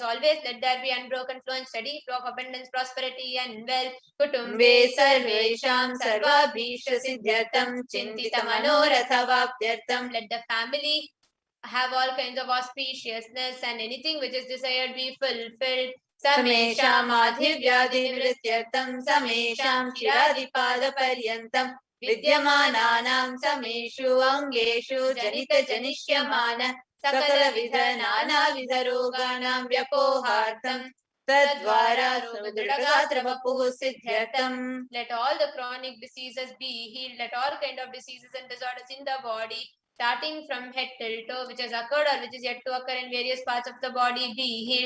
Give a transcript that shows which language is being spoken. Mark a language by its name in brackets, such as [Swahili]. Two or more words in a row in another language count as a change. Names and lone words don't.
[English] Always let there be unbroken flow and steady flow of abundance, prosperity, and wealth. [Sanskrit] कुटुम्बे सर्वेषां सर्वाभीष्ट सिद्ध्यर्थं चिन्तित मनोरथ वाप्त्यर्थं. [English] Let the family have all kinds of auspiciousness and anything which is desired be fulfilled. [Sanskrit] समेषां आधिव्याधि निवृत्त्यर्थं समेषां शिरादिपाद पर्यन्तं विद्यमानानां समेषु अङ्गेषु जनित जनिष्यमाण सकल विध नाना विध रोगाणां व्यपोहार्थं तद्द्वारा सुदृगात्र वपुः सिद्ध्यर्थं. [English] Let all the chronic diseases be healed. Let all kind of diseases and disorders in the body, starting from head till toe, which has occurred or which is yet to occur in various parts of the body, be healed.